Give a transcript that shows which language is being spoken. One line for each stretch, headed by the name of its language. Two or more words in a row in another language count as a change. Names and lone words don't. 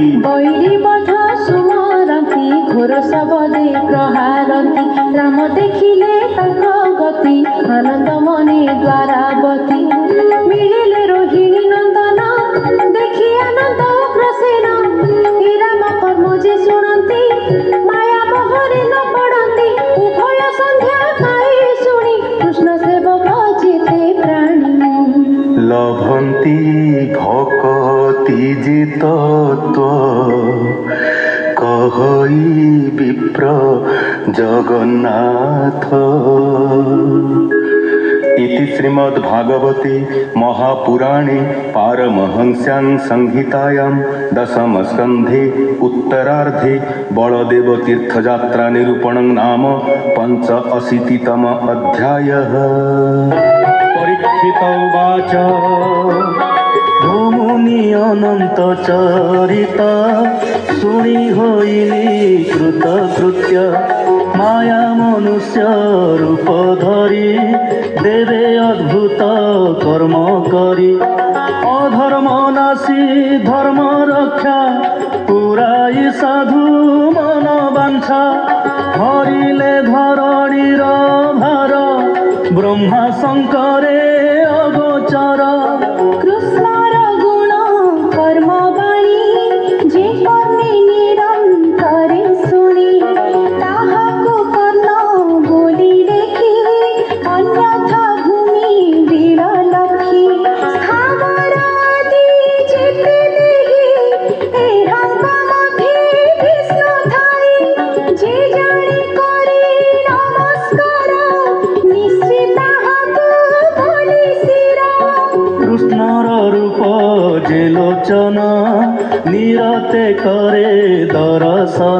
Odia: ବୈରୀ ବଧ ସୁମରନ୍ତି ଘୋର ଶବଦେ ପ୍ରହାରନ୍ତି ରାମ ଦେଖିଲେ ତାଙ୍କ ଗତି ଆନନ୍ଦ ମନେ ଦ୍ୱାରାବତୀ ମିଳିଲେ ରୋହିଣୀ ନନ୍ଦନ ଦେଖି ଆନନ୍ଦ ଅଗ୍ରସେନ ହେ ରାମ କର୍ମ ଯେ ଶୁଣନ୍ତି ମାୟା ବହରେ ନ ପଡ଼ନ୍ତି ଉଭୟ ସନ୍ଧ୍ୟା ପାଇ ଶୁଣି କୃଷ୍ଣ ସେବକ ଯେତେ ପ୍ରାଣୀ ଲଭନ୍ତି ଭକ୍ତି ଯେ ତତ୍ତ୍ୱ କହଇ ବିପ୍ର ଜଗନ୍ନାଥ
Sanskrit: इति श्रीमद्भागवते महापुराणे पारमहंस्यां संहितायां दशम स्कन्धे उत्तरार्धे बलदेव तीर्थयात्रा निरूपणं नाम 85तम अध्यायः।
Odia: ପରୀକ୍ଷିତ ଉବାଚ ଭୂମୁନି ଅନନ୍ତ ଚରିତା ଶୁଣି ହୋଇଲି କୃତକୃତ୍ୟ ମାୟା ମନୁଷ୍ୟ ରୂପ ଧରି ଦେବେ ଅଦ୍ଭୁତ କର୍ମ କରି ଅଧର୍ମ ନାଶି ଧର୍ମ ରକ୍ଷା ପୁରାଇ ସାଧୁ ମନ ବାଞ୍ଛା ହରିଲେ ଧରଣୀର ଭାର ବ୍ରହ୍ମା ଶଙ୍କରେ ଅଗୋଚର କୃଷ୍ଣର ଗୁଣ କର୍ମ ବାଣୀ ଯେ କର୍ମେ ନିରନ୍ତରେ ଶୁଣି ତାହାକୁ କର୍ଣ୍ଣ ବୋଲି ଦେଖି ଅନ୍ୟଥା ଭୂମି ବିରଲଖି ସ୍ଥାବର ଆଦି ଯେତେ ଦେହୀ ଏହାଙ୍ଗ ମଧ୍ୟେ ବିଷ୍ଣୁ ଥାଇ ଯେ ଜାଣେ କରେ ନମସ୍କାର ନିଶ୍ଚିତ ତାହାକୁ ବୋଲି ଶିରା କୃଷ୍ଣର ରୂପ ଯେ ଲୋଚନ ନିରତେ କରେ ଦର୍ଶନ